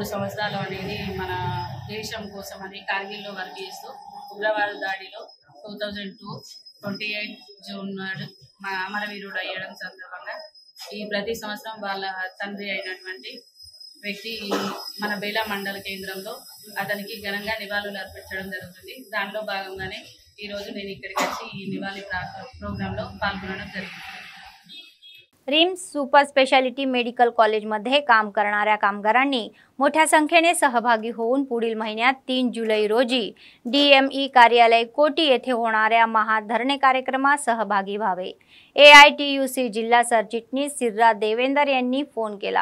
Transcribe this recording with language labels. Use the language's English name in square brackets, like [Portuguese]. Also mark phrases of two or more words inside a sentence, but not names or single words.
[Telugu] సంవత్సరాలు అనేది మన దేశం కోసం అని కార్గిల్లో వర్క్ చేస్తూ ఉగ్రవాద దాడిలో 2002 28 జూన్ నాడు మా అమరవీరుడు అయ్యడం సందర్భంగా ఈ ప్రతి సంవత్సరం వాళ్ళ తండ్రి అయినటువంటి వ్యక్తి మన బేలా మండల కేంద్రంలో అతనికి ఘనంగా నివాళులు అర్పించడం జరుగుతుంది. దాంట్లో భాగంగానే ఈరోజు నేను ఇక్కడికి వచ్చి ఈ నివాళి ప్రోగ్రాంలో పాల్గొనడం జరిగింది. [Marathi] रिम्स [English] super speciality medical [Marathi] कॉलेजमध्ये काम करणाऱ्या कामगारांनी मोठ्या संख्येने सहभागी होऊन पुढील महिन्यात 3 जुलै रोजी DME कार्यालय कोटी येथे होणाऱ्या महाधरणे कार्यक्रमात सहभागी व्हावे. AITUC जिल्हा सरचिटणीस सिर्रा देवेंदर यांनी फोन केला.